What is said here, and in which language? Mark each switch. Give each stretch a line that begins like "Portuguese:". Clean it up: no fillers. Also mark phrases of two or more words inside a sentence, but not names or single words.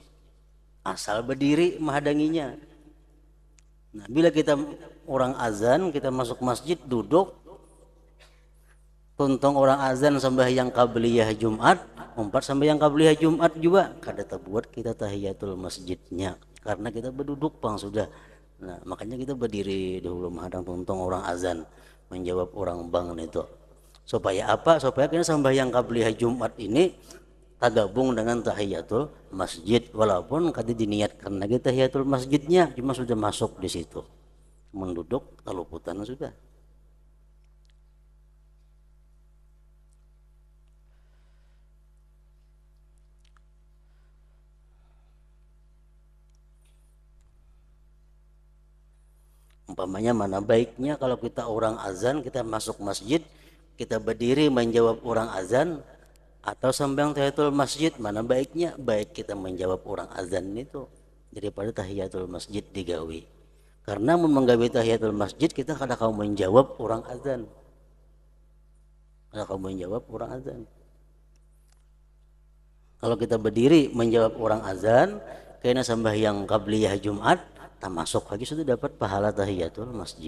Banjar: Asal berdiri menghadanginya. Nah, bila kita orang azan, kita masuk masjid duduk, tuntung orang azan sembahyang qabliyah Jumat, umpat sembahyang qabliyah Jumat juga kada tabuat kita tahiyatul masjidnya karena kita berduduk pang sudah. Nah, makanya kita berdiri dahulu menghadang tuntung orang azan menjawab orang bang itu. Supaya apa? Supaya kita sembahyang qabliyah Jumat ini tergabung dengan tahiyatul masjid, walaupun kata diniatkan lagi tahiyatul masjidnya cuma sudah masuk di situ, menduduk keluputan sudah. Umpamanya mana baiknya kalau kita orang azan, kita masuk masjid, kita berdiri menjawab orang azan, atau sambil tahiyatul masjid, mana baiknya? Baik kita menjawab orang azan itu daripada tahiyatul masjid digawi. Karena menggawi tahiyatul masjid kita kada kau menjawab orang azan. Kada kau menjawab orang azan. Kalau kita berdiri menjawab orang azan, kena sembahyang qabliyah Jumat, tak masuk lagi sudah dapat pahala tahiyatul masjid.